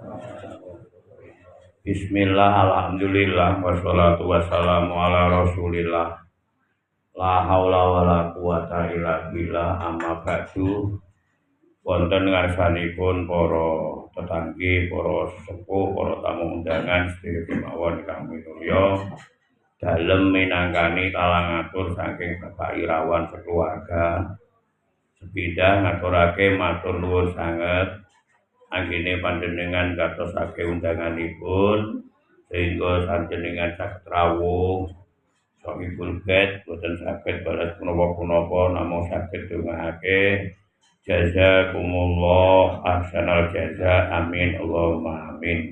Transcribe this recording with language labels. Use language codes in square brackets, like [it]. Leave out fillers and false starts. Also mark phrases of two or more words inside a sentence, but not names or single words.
[ar] بسم الله، الحمد لله، والصلاة والسلام على رسول الله. لا حول ولا قوة إلا بالله، أما بعد. [jv] Wonten ngarsanipun para tetanggi, para sesepuh, para tamu undangan sedaya kemawon kang minulya dalem minangkani talangatur saking Bapak Irawan sekeluarga. Sepindah ngaturake matur nuwun sanget anggene panjenengan gatosake undanganipun sehingga panjenengan saged rawuh [ar] صاحب البيت [jv] boten saged balas punapa-punapa namung saged ndongaake [ar] جزاكم الله أحسن الجزاء آمين اللهم آمين.